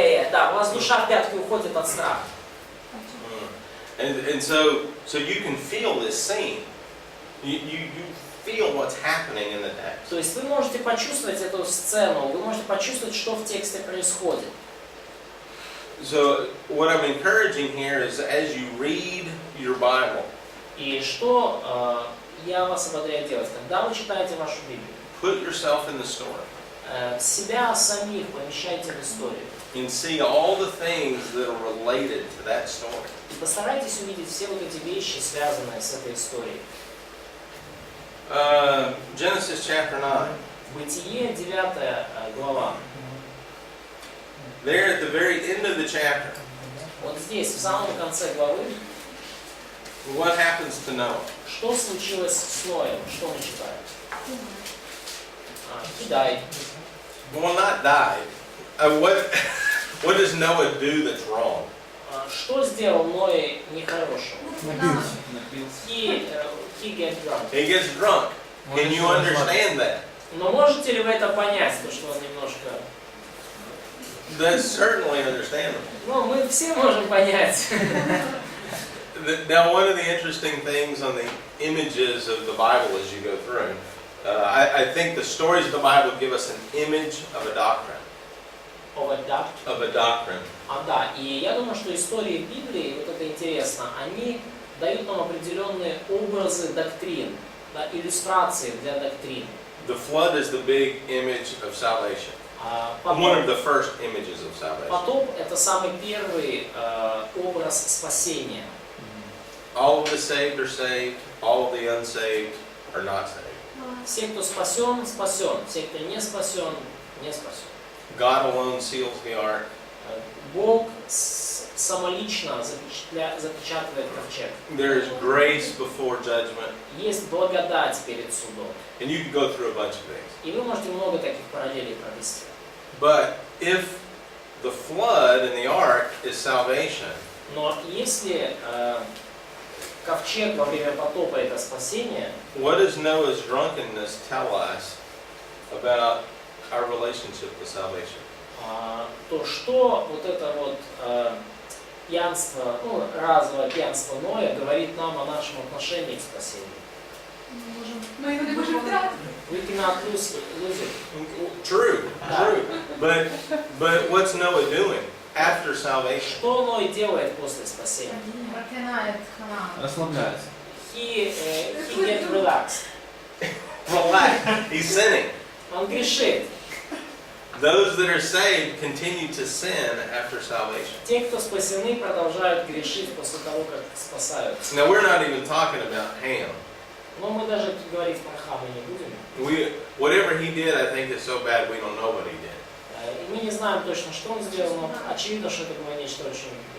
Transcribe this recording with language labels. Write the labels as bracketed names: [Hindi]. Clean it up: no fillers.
[Russian] Да, у вас душа в пятки уходит от страха. [English] And so you can feel this scene. You feel what's happening in the text. [Russian] То есть вы можете почувствовать эту сцену, вы можете почувствовать, что в тексте происходит. [English] So what I'm encouraging here is as you read your Bible, [Russian] И что я вас ободряю делать, когда вы читаете вашу Библию, [English] put yourself in the story [Russian] себя самих помещайте в историю. [English] and see all the things that are related to that story. [Russian] И постарайтесь увидеть все вот эти вещи, связанные с этой историей. [English] Genesis chapter 9. [Russian] Бытие, 9 глава. [English] There at the very end of the chapter, [Russian] Вот здесь, в самом конце главы, [English] what happens to Noah? [Russian] что случилось с Ноем? Что мы читаем? [English] He died. Well, not died. What does Noah do that's wrong? [Russian] Что сделал Ной нехорошего? [English] He get drunk. He gets drunk. Can you understand that? [Russian] Но можете ли вы это понять, то, что он немножко... [English] That's certainly understandable. [Russian] Ну, мы все можем понять. [English] Now, one of the interesting things on the images of the Bible as you go through, I think the stories of the Bible give us an image of a doctrine. Of a doctrine. [Russian] Да, и я думаю, что истории Библии, вот это интересно, они дают нам определенные образы доктрин, да, иллюстрации для доктрин. [English] The flood is the big image of salvation. One of the first images of salvation. [Russian] Потоп – это самый первый образ спасения. [English] All of the saved are saved. All of the unsaved are not saved. [Russian] Все, кто спасен, спасен. Все, кто не спасен, не спасен. [English] God alone seals the ark. [Russian] Бог самолично запечатывает ковчег. [English] There is grace before judgment. [Russian] Есть благодать перед судом. [English] And you can go through a bunch of things. [Russian] И вы можете много таких параллелей провести. [English] But if the flood and the ark is salvation, [Russian] Но если ковчег во время потопа это спасение, [English] what does Noah's drunkenness tell us about our relationship with salvation? [Russian] то что вот это вот пьянство, ну, разовое пьянство Ноя говорит нам о нашем отношении к спасению. Мы его не можем тратить. [English] We cannot lose it. True. But what's Noah doing after salvation? [Russian] Что Ной делает после спасения? Расслабляется. [English] He get relaxed. Relax. He's sinning. [Russian] Он грешит. [English] Those that are saved continue to sin after salvation. [Russian] Те, кто спасены, продолжают грешить после того, как спасаются. [English] Now we're not even talking about Ham. [Russian] Но мы даже говорить про Хама не будем. [English] Whatever he did, I think is so bad we don't know what he did. [Russian] И мы не знаем точно, что он сделал, но очевидно, что это было нечто очень